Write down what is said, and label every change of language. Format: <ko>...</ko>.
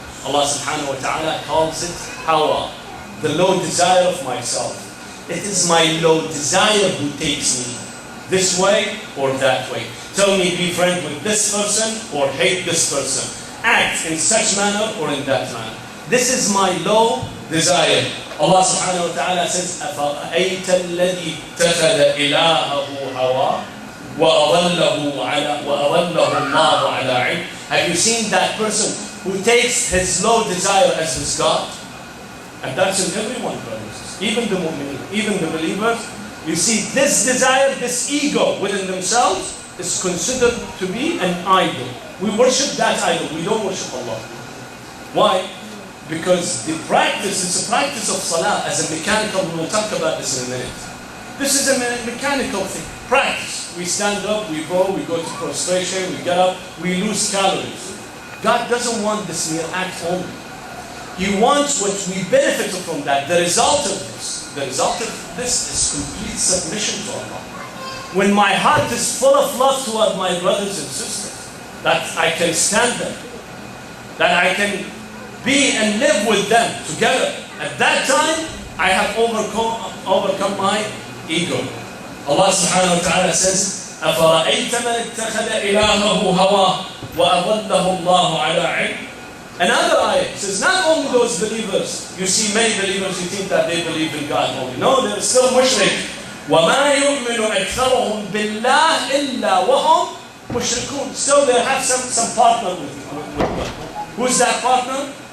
<en>Allah subhanahu wa ta'ala calls it hawa, the low desire of myself. It is my low desire who takes me this way or that way. Tell me be friend with this person or hate this person. Act in such manner or in that manner. This is my low desire. Allah subhanahu wa ta'ala says,</en> <ar>أَفَرَأَيْتَ الَّذِي اتَّخَذَ إِلَهَهُ هَوَاهُ وَأَضَلَّهُ اللَّهُ عَلَى عِلْمٍ.</ar> <en>Have you seen that person who takes his low desire as his God? And that's in everyone, brothers. Even the mu'mineen, even the believers. You see, this desire, this ego within themselves is considered to be an idol. We worship that idol. We don't worship Allah. Why? Because the practice is a practice of salah as a mechanical. We will talk about this in a minute. This is a mechanical thing. Practice. We stand up, we go to prostration, we get up, we lose calories. God doesn't want this mere act only. He wants what we benefit from that. The result of this is complete submission to Allah. When my heart is full of love toward my brothers and sisters, that I can stand them, that I can be and live with them together. At that time, I have overcome my ego. Allah subhanahu wa ta'ala says,</en> <ar>أَفَرَأَيْتَ مَنِ اتَّخَذَ إِلَهَهُ هَوَاهُ وَأَضَلَّهُ اللَّهُ عَلَى عِلْمٍ.</ar> <en>Another ayah says, not only those believers, you see many believers, you think that they believe in God only. No, they're still mushrik.</en> <ar>وَمَا يُؤْمِنُ أَكْثَرُهُم بِاللَّهِ إِلَّا وَهُمْ مُشْرِكُونَ.</ar> <en>Still they have some partner with God. Who's that partner?</en>